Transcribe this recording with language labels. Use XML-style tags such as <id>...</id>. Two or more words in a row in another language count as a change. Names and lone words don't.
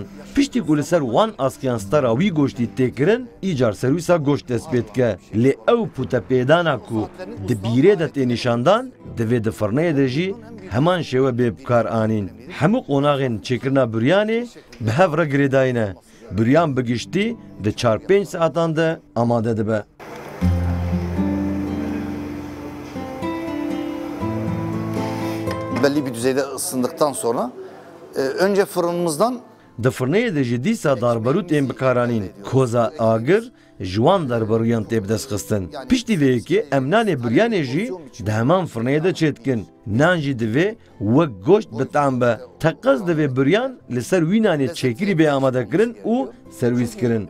<ku>Piştî ku li ser wan askiyan stara wî goştî tê kirin îcar serwîsa goşt dest pê dike. Lê ew pûtepêdana ku di bîrê de tê nîşandan divê di firneyê de jî heman şêwe bê bikar anîn. Hemû qonaxên çêkirina büryanê bi hev re girêdayîne. Büryan bigiştî di 4-5 saatan de amade dibe.</ku> <tr>Belli bir düzeyde ısındıktan sonra önce fırınımızdan</tr> <ku>di firneyê de jî dîsa darbarû tên bikaranîn. Koza agir ji wan darbarûyan tê bidestxistin. Piştî vê yekê em nanê büryanê jî di heman firneyê de çêdikin. Nan jî divê wek goşt bi tam be. Teqez divê büryan li ser wî nanê çêkirî bê amadekirin û serwîs kirin.</ku>